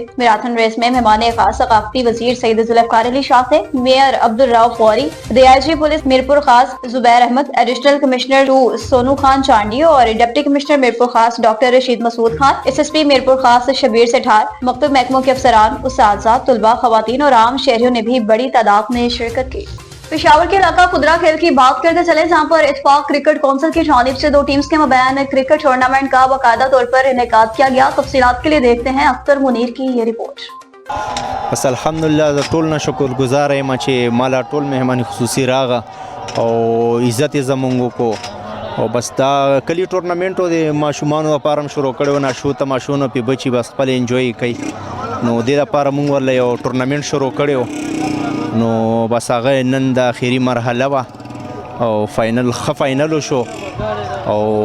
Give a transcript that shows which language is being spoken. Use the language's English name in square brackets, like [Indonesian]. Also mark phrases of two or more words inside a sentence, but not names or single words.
[Urdu] میراتھن ریس میں مہمان خاص ثقافتی وزیر سید ذوالفقار علی شاہ تھے، میئر عبدل راؤ فوری، DIG پولیس میرپور خاص زبیر احمد، ایڈیشنل کمشنر 2 سونو خان چانڈی اور ڈپٹی کمشنر میرپور خاص ڈاکٹر رشید مسعود خان، SSP میرپور خاص شبیر سیٹھار، مکتب محکموں کے افسران، استاد، طلبہ، خواتین اور عام شہریوں نے بھی بڑی تعداد میں شرکت کی. پشاور کے علاقہ خدرا کھیل کی بات کرتے چلے، جہاں پر اتفاق کرکٹ کونسل کی جانب سے 2 ٹیمز کے مابین کرکٹ ٹورنامنٹ کا باقاعدہ طور پر انعقاد کیا گیا. تفصیلات کے لیے دیکھتے ہیں اختر منیر کی یہ رپورٹ. [Pashto] बस अल्हम्दुलिल्लाह ټول نه شکر گزار یم چې مالا ټول مهمان خصوصي راغه او عزت یې زمونږ کو او بس دا کلی ټورنمنټ د ماشومانو لپاره شروع کړو نه شو ته ماشومانو په بچي بس خپل انجوای کوي نو د لپاره مونږ ورله یو ټورنمنټ شروع کړو نو بس هغه نن د اخیری مرحله وا او فاینل شو او